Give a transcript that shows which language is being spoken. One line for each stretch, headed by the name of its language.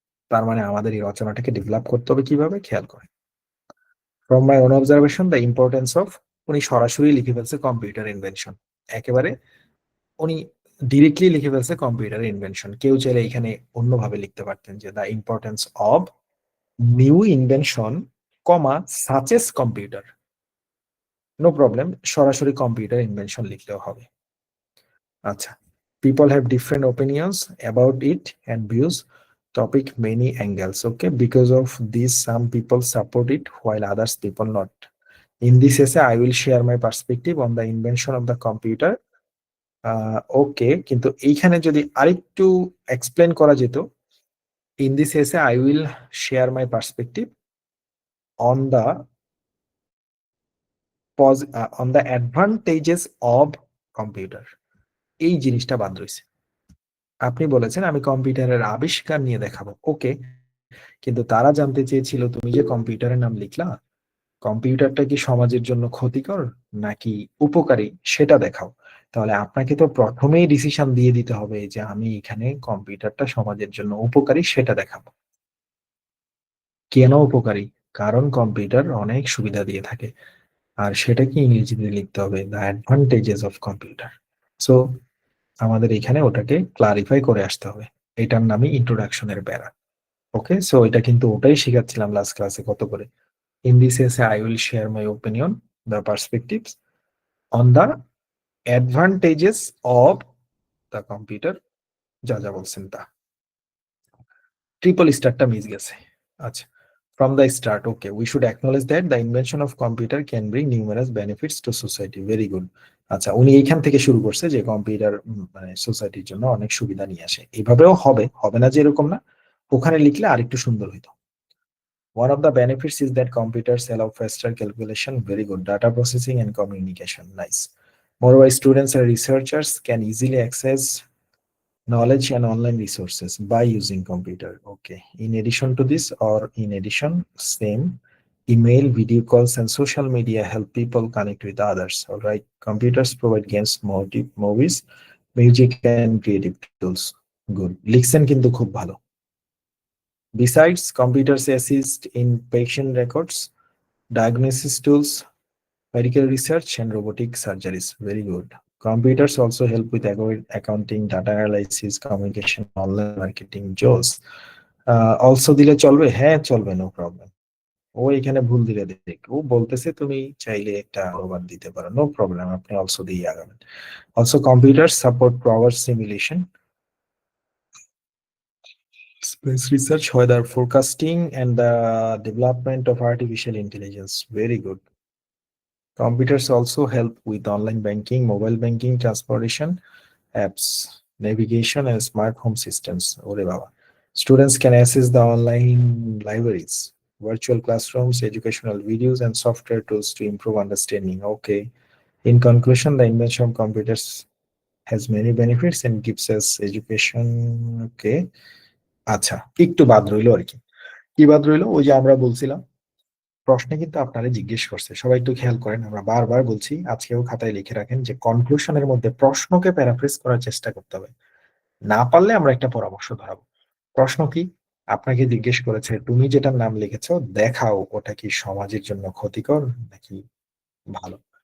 Bangla: তার মানে আমাদের এই রচনাটাকে ডেভেলপ করতে হবে কিভাবে, খেয়াল করে।
English: from my own observation the importance of,
Bangla: উনি সরাসরি লিখে ফেলছে কম্পিউটার ইনভেনশন, একেবারে উনি ডিরেক্টলি লিখে ফেলছে কম্পিউটার ইনভেনশন। কেউ চাইলে এখানে অন্যভাবে লিখতে পারতেন যে
English: the importance of new invention,
Bangla: comma such as computer,
English: no problem,
Bangla: সরাসরি কম্পিউটার ইনভেনশন লিখলেও হবে।
English: আচ্ছা, people have different opinions about it and views topic many angles. Okay, because of this some people support it while others people not. In this essay I will share my perspective on the invention of the computer.
Bangla: ওকে, কিন্তু এইখানে যদি আরেকটু explain করা যেত,
English: in this essay I will share my perspective on the on the advantages of computer,
Bangla: এই জিনিসটা বাদ রয়েছে। আপনি বলেছেন আমি কম্পিউটারের আবিষ্কার নিয়ে দেখাবো, ওকে, কিন্তু তারা জানতে চেয়েছিল তুমি যে কম্পিউটারের নাম লিখলা, কম্পিউটারটা কি সমাজের জন্য ক্ষতিকর নাকি উপকারী সেটা দেখাও। তাহলে আপনাকে তো প্রথমেই ডিসিশন দিয়ে দিতে হবে যে আমি এখানে কম্পিউটারটা সমাজের জন্য উপকারী সেটা দেখাবো। কেন উপকারী? কারণ কম্পিউটার অনেক সুবিধা দিয়ে থাকে, আর সেটা কি ইংরেজিতে লিখতে হবে,
English: The advantages of computer.
Bangla: So আমাদের এখানে ওটাকে ক্লারিফাই করে আসতে হবে, এটার নামই ইন্ট্রোডাকশনের প্যারা। ওকে, সো এটা কিন্তু ওটাই শিখাচ্ছিলাম লাস্ট ক্লাসে কত করে।
English: In this essay, I will share my opinion, the perspectives on the advantages of the computer,
Bangla: যা যা বলছেন তা। ট্রিপল স্টারটা মিস গেছে। আচ্ছা,
English: from the start, okay, we should acknowledge that the invention of computer can bring numerous benefits to society. Very good.
Bangla: আচ্ছা, উনি এইখান থেকে শুরু করছে যে কম্পিউটার মানে সোসাইটির জন্য অনেক সুবিধা নিয়ে আসে। এইভাবেও হবে, হবে না যে এরকম না, ওখানে লিখলে আরেকটু সুন্দর হইতো।
English: One of the benefits is that computers allow faster calculation, very good, data processing and communication, nice. Moreover, students and researchers can easily access knowledge and online resources by using computer. Okay. In addition to this, or in addition, same, email, video calls, and social media help people connect with others. All right. Computers provide games, movies, music and creative tools, good.
Bangla: লিখছেন কিন্তু খুব ভালো।
English: Besides, computers assist in patient records, diagnosis tools, medical research, and robotic surgeries. Very good. Computers also help with accounting, data analysis, communication, online marketing, JOS.
Bangla: Also দিলে চলবে? হ্যাঁ চলবে,
English: No problem.
Bangla: ও এখানে ভুল দিলে দেখ, ও বলতেছে তুমি চাইলে একটা অনুবাদ দিতে পারো,
English: no problem,
Bangla: আপনি অলসো দিয়ে আগাবেন।
English: Also, computers support power simulation, space research, weather forecasting, and the development of artificial intelligence. Very good. Computers also help with online banking, mobile banking, transportation, apps, navigation, and smart home systems. Ore baba. Students can access the online libraries, virtual classrooms, educational videos, and software tools to improve understanding. Okay. In conclusion, the invention of computers has many benefits and gives us education.
Bangla: Okay. আচ্ছা, একটু বাদ রইলো আর কি। কি বাদ রইলো? ওই যে আমরা বলছিলাম, প্রশ্নে কিন্তু আপনারা জিজ্ঞেস করছে, সবাই একটু খেয়াল করেন, আমরা বারবার বলছি, আজকেও খাতায় লিখে রাখেন যে কনক্লুশনের মধ্যে প্রশ্নকে প্যারাফ্রেজ করার চেষ্টা করতে হবে। না পারলে আমরা একটা পরামর্শ ধরাবো। প্রশ্ন কি? আপনাকে জিজ্ঞেস করেছে তুমি যেটার নাম লিখেছো দেখাও ওটা কি সমাজের জন্য ক্ষতিকর নাকি ভালো।